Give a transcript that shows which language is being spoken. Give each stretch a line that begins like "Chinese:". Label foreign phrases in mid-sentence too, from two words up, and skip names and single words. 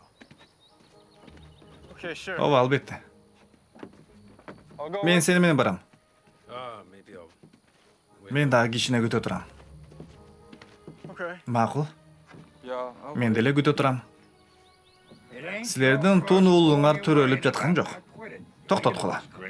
English: Okay, sure.
Kyrgyz: Ооба, албетте.
English: I'll go.
Kyrgyz: Мен сени менен барам.
English: Maybe I'll.
Kyrgyz: Мен дагы кичине күтө турам.
English: Okay.
Kyrgyz: Макул.
English: Yeah.
Kyrgyz: Мен деле күтө турам. Силердин тун уулуңар төрөлүп жаткан жок. Токтоткула.